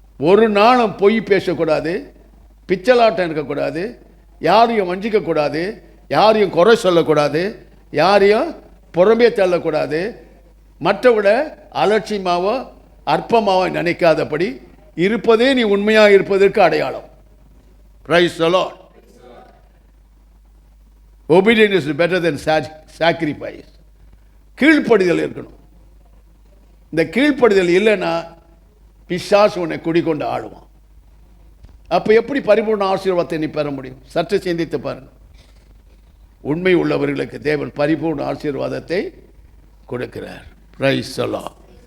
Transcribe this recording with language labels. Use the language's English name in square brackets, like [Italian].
[Tamil] ஒரு நாளும் பொய் பேசக்கூடாது, பிச்சலாட்டம் இருக்கக்கூடாது, யாரையும் வஞ்சிக்கக்கூடாது, யாரையும் குறை சொல்லக்கூடாது, யாரையும் புறம்பே தள்ளக்கூடாது, மற்றவிட அலட்சியமாவோ அற்பமாவோ நினைக்காதபடி இருப்பதே நீ உண்மையாக இருப்பதற்கு அடையாளம். [English] Praise the Lord. Obedience is better than sacrifice. [Tamil] கீழ்ப்படிதல் இருக்கணும். இந்த கீழ்ப்படிதல் இல்லைன்னா பிசாசு உன்னை குடிக்கொண்டு ஆடுவான். அப்போ எப்படி பரிபூர்ண ஆசீர்வாதத்தை நீ பெற முடியும்? சற்று சிந்தித்து பாருங்க. உண்மை உள்ளவர்களுக்கு தேவன் பரிபூர்ண ஆசீர்வாதத்தை கொடுக்கிறார். [English] Praise the Lord.